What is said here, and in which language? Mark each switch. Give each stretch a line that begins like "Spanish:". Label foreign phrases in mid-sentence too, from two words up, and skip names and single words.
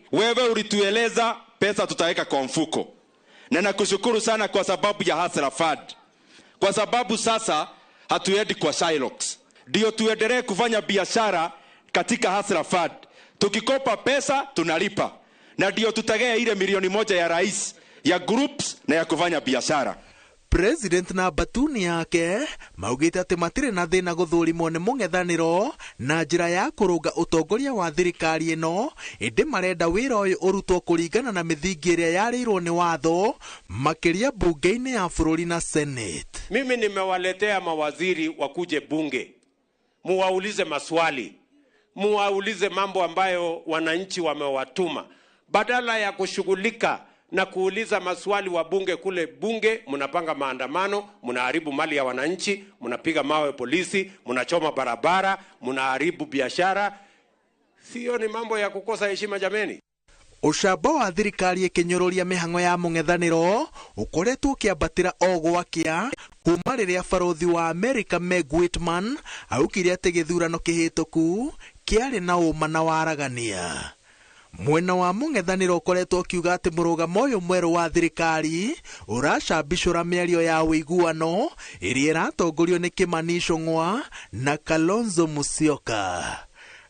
Swahili: Wewe ulitueleza pesa tutaweka kwa mfuko. Na nakushukuru sana kwa sababu ya Hustler Fund. Kwa sababu sasa hatuendi kwa Shylocks. Ndio tuendelee kufanya biashara katika Hustler Fund. Tukikopa pesa tunalipa. Na ndio tutagea ile 1 milioni ya rais ya groups na ya kufanya biashara.
Kikuyu: President na batuni yake maugĩte atĩ matirĩ na thĩna gũthũrimwo nĩ mũng'ethanĩro na njĩra ya kũrũnga ũtongoria wa thirikari ĩno, ĩndĩ marenda wĩra ũyũ ũrutwo kũringana na mĩthingi ĩrĩa yarĩirwo nĩ watho makĩria bunge-inĩ ya bũrũri na Senate.
Swahili: Mimi nimewaletea mawaziri wakuje bunge, muwaulize maswali, muwaulize mambo ambayo wananchi wamewatuma, badala ya kushughulika na kuuliza maswali wa bunge. Kule bunge mnapanga maandamano, mnaharibu mali ya wananchi, mnapiga mawe polisi, mnachoma barabara, mnaharibu biashara. Sio ni mambo ya kukosa heshima jameni.
Kikuyu: Ucamba wa thirikari ikinyũrũria mĩhang'o ya mũng'ethanĩro ũkoretwo ũkĩambatĩra o gwakĩa kuma rĩrĩa barothi wa America Meg Whitman augire atĩ gĩthurano kĩhĩtũku kĩarĩ na ũma na waragania. Mwena wa mũng'ethanĩro ũkoretwo ũkiuga atĩ mũrũgamo ũyũ mwerũ wa thirikari ũracambicũra mĩario ya ũiguano ĩrĩa ĩratongorio nĩ Kimani Ichung'wa na Kalonzo Musyoka.